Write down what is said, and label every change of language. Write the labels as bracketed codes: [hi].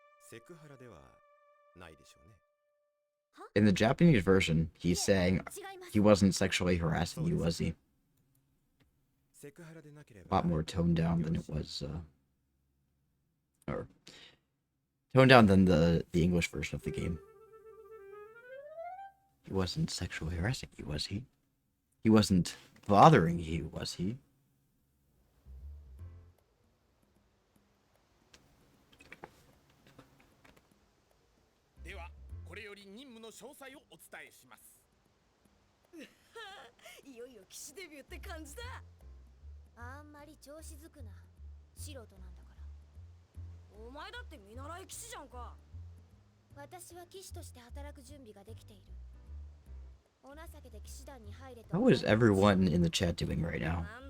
[ja] セクハラではないでしょうね。 [en] In the Japanese version, he's saying he wasn't sexually harassing you, was he? A lot more toned down than it was, or toned down than the English version of the game. He wasn't sexually harassing you, was he? He wasn't bothering you, was he? [ja] ではこれより任務の詳細をお伝えします。いよいよ騎士デビューって感じだ。あんまり調子づくな。素人なんだから。お前だって見習い騎士じゃんか。私は騎士として働く準備ができている。お情けで騎士団に入れと。 [en] How is everyone in the chat doing right now?